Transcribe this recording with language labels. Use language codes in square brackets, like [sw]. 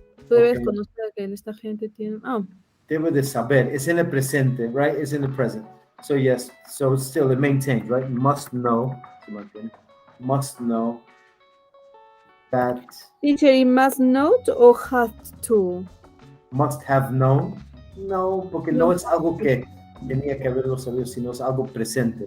[es] Tú debes conocer que esta gente tiene. Debe de saber. [en] It's in the presente, right? It's in the present. So yes, so it's still, it maintains, right? Must know. Must know. That teacher, it must know or have to? Must have known. [es] No, porque no es algo que tenía que haberlo sabido, sino es algo presente.